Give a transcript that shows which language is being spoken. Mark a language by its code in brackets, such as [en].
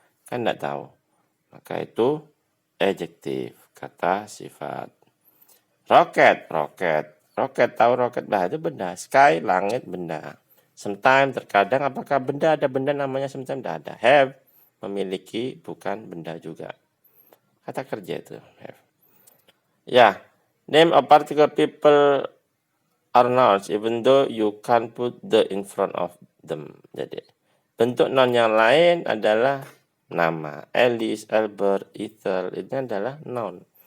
[id] Kan tidak tahu. Maka itu adjektif, kata sifat. Rocket, tahu rocket, itu benda. Sky, langit, benda. Sometimes, terkadang, apakah benda ada benda namanya sometimes? Tidak ada. Have, memiliki, bukan benda juga. Kata kerja itu, have. [en] Ya, name a particular people are nouns, even though you can't put the in front of them. [id] Jadi, bentuk noun yang lain adalah nama. Alice, Albert, Ethel, ini adalah noun.